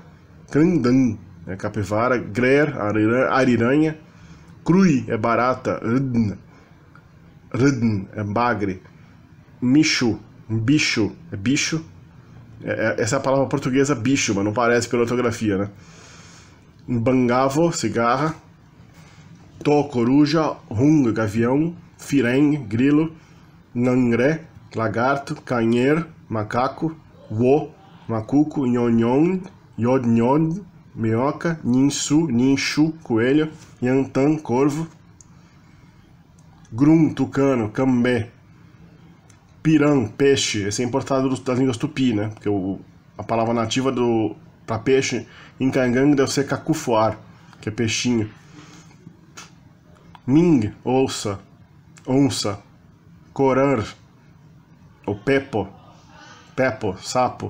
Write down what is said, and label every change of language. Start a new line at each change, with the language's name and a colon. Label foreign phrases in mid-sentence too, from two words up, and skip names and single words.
Portuguese: Krangdan, é capivara. Grer, ariranha. Krui, é barata. Rudn, é bagre. Michu, bicho, é bicho. Essa é a palavra portuguesa bicho, mas não parece pela ortografia, né? Bangavo, cigarra. To, coruja. Hung, gavião. Fireng, grilo. Nhangré, lagarto. Canher, macaco. Wo, macuco.
Kaingang: Nhonhon, yodnhon,
Portuguese: minhoca. Ninchu, coelho. Yantan, corvo. Grum, tucano. Cambé, pirã, peixe. Esse é importado das línguas tupi, né? Porque a palavra nativa para peixe em Caingangue deve ser cacufoar, que é peixinho. Ming, onça. Corar, ou pepo, sapo.